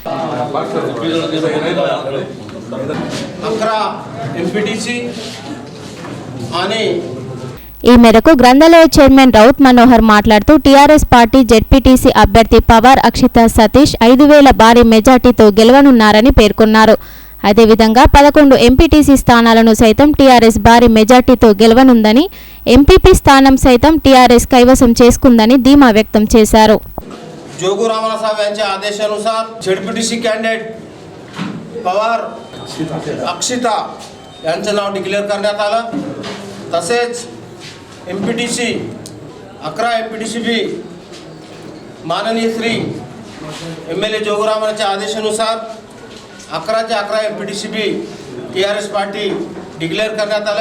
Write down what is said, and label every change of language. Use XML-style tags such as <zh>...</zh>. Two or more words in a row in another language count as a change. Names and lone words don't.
<te>ఈ మేరకు గ్రంథాలయ చైర్మన్ రౌత్ మనోహర్ మాట్లాడుతూ టీఆర్ఎస్ పార్టీ జెడ్పీటీసీ అభ్యర్థి పవార్ అక్షిత సతీష్ 5,000 భారీ మెజార్టీతో గెలవనున్నారని పేర్కొన్నారు. అదేవిధంగా 11 ఎంపీటీసీ స్థానాలను సైతం టీఆర్ఎస్ భారీ మెజార్టీతో గెలవనుందని, ఎంపీపీ స్థానం సైతం టీఆర్ఎస్ కైవసం చేసుకుందని ధీమా వ్యక్తం చేశారు.</te> <mr>जोगू रामना साहेब यांच्या आदेशानुसार झेडपीटीसी कॅन्डिडेट पवार अक्षिता यांचं नाव डिक्लेअर करण्यात आलं. तसेच एमपीटीसी 11 एमपीटीसी बी माननीय श्री एमएलए जोगू रामनाच्या आदेशानुसार 11 एमपीटीसी बी टीआरएस पार्टी डिक्लेअर करण्यात आलं.</mr>